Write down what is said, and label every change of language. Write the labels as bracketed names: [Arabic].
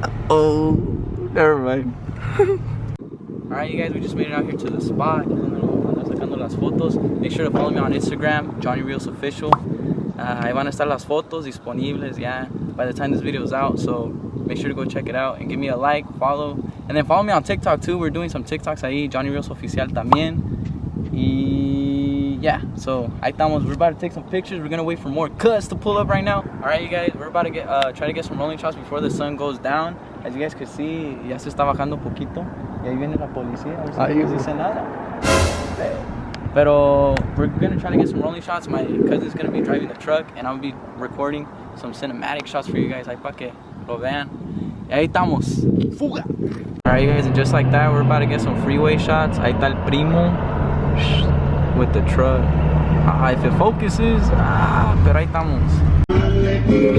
[English] Oh, never mind. Alright, you guys, we just made it out here to the spot. [Spanish] Sacando las fotos. [English] Make sure to follow me on Instagram, Johnny Reels Official. [Spanish] Ahí van a estar las fotos disponibles, [English] yeah, by the time this video is out. So make sure to go check it out and give me a like, follow, and then follow me on TikTok too. We're doing some TikToks ahí, Johnny Reels Oficial también. [Spanish] Y yeah, so ahí estamos. [English] We're about to take some pictures. We're gonna wait for more cuts to pull up right now. Alright, you guys, we're about to try to get some rolling shots before the sun goes down. As you guys can see, [Spanish] ya se está bajando un poquito. Y ahí viene la policía. A ver si no dice nada. [English] Pero we're gonna try to get some rolling shots. My cousin's gonna be driving the truck, and I'll be recording some cinematic shots for you guys. [Spanish] Ahí pa' que lo vean. Y ahí estamos. Fuga! [English] Alright, you guys, and just like that, we're about to get some freeway shots. [Spanish] Ahí está el primo [English] with the truck. If it focuses, [Spanish] pero ahí estamos.